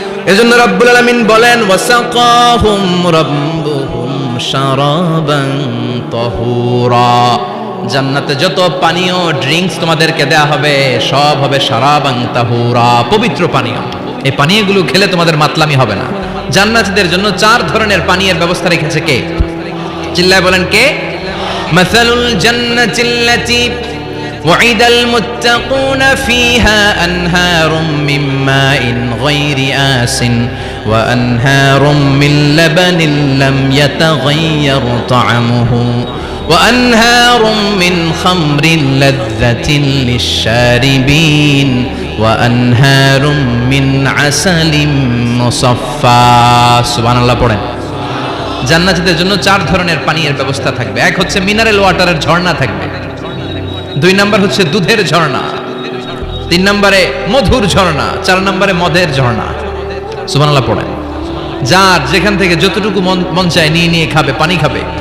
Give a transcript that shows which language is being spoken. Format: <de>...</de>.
<bn>এজন্য রব্বুল আলামিন বলেন</bn> <ar>ওয়াসাকাহুম রাব্বুহুম শারাবান তাহুরা।</ar> <bn>জান্নাতে যত পানীয় ড্রিঙ্কস তোমাদেরকে দেয়া হবে সব হবে</bn> <ar>শারাবান তাহুরা,</ar> <bn>পবিত্র পানীয়। এই পানীয়গুলো খেলে তোমাদের মাতলামি হবে না। জান্নাতীদের জন্য 4 ধরনের পানীয়ের ব্যবস্থা রেখেছে কে? চিল্লায় বলেন কে?</bn> <ar>মাসালুল জান্নাতিল্লাতী وعد المتقون فيها أنهار من ماء غير آس وأنهار من لبن لم يتغير طعمه وأنهار من خمر لذة للشاربين وأنهار من عسل مصفى سبحان الله পড়েন।</ar> <bn>জান্নাতীদের জন্য 4 ধরনের পানীয়ের ব্যবস্থা থাকবে। এক হচ্ছে মিনারেল ওয়াটারের ঝর্ণা থাকবে, 2 নাম্বার হচ্ছে দুধের ঝর্ণা, 3 নম্বরে মধুর ঝর্ণা, 4 নম্বরে মদের ঝর্ণা। সুবহানাল্লাহ পড়েন। যার যেখান থেকে যতটুকু মন চায় নিয়ে নিয়ে খাবে, পানি খাবে।</bn>